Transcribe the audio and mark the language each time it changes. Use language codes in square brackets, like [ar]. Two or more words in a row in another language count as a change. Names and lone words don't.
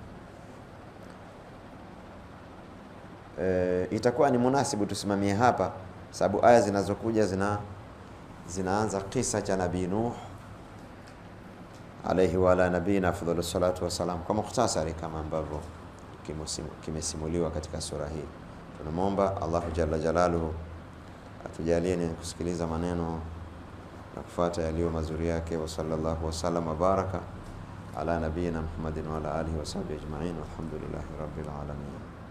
[sw] Itakuwa ni munasibu tusimamie hapa, sababu aya zinazokuja zinaanza kisa cha Nabii Nuh [ar] عليه وعلى نبينا أفضل الصلاة والسلام, [sw] kwa mukhtasari kama ambavyo kimesimuliwa katika sura hii. Tunamwomba Allahu [ar] جل جلاله [sw] atujalie ni kusikiliza maneno na kufuata yaliyo mazuri yake. [ar] وصلى الله وسلم وبارك على نبينا محمد وعلى آله وصحبه أجمعين والحمد لله رب العالمين.